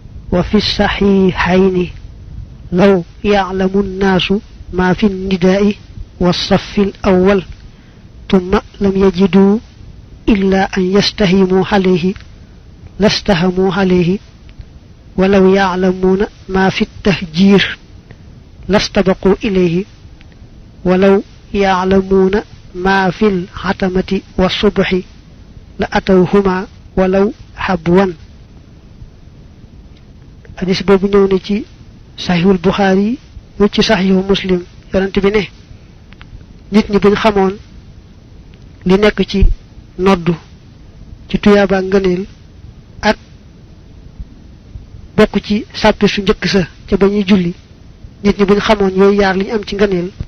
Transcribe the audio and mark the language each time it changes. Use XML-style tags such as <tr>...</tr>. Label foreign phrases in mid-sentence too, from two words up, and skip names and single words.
<ar>وفي الصحيحين لو يعلم الناس ما في النداء والصف الأول ثم لم يجدوا إلا أن يستهموا عليه لاستهموا عليه ولو يعلمون ما في التهجير لاستبقوا إليه ولو يعلمون ما في العتمة والصبح لأتوهما ولو حبوا.</ar> <wo>حديث بوبو ñew na ci sahihul bukhari ñu ci sahihul muslim yonent bi ne nit ñi buñ xamoon li nekk ci noddu ci tuyaaba ngëneel ak bokku ci sàppi su njëkk sa ca bañuy julli nit ñi buñ xamoon yooyu yaar liñ am ci ngëneel</wo>